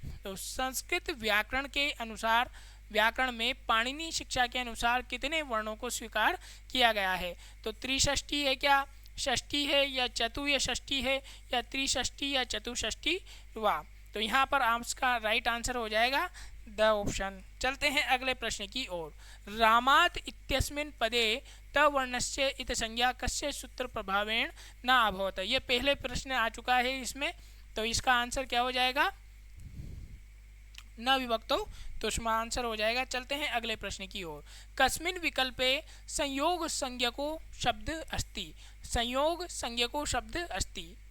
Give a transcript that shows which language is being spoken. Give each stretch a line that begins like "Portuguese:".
Hindi: तो संस्कृत व्याकरण के अनुसार, व्याकरण में पाणिनी शिक्षा के अनुसार कितने वर्णों को स्वीकार किया गया है। तो त्रिषष्ठी है क्या, षष्ठी है, या चतु या षष्ठी है, या त्रिषष्ठी या चतुष्ठी वा। तो यहाँ पर आपका राइट आंसर हो जाएगा द ऑप्शन। चलते हैं अगले प्रश्न की ओर।
Sanskrit: रामात इत्यस्मिन् पदे त वर्णस्य इत संज्ञा कस्य सूत्र प्रभावेण न अभवत।
Hindi: ये पहले प्रश्न आ चुका है इसमें, तो इसका आंसर क्या हो जाएगा, न विभक्तो, तो इसमें आंसर हो जाएगा। चलते हैं अगले प्रश्न की ओर।
Sanskrit: कस्मिन् विकल्पे संयोग संज्ञको शब्द अस्ति, संयोग संज्ञको शब्द अस्ति।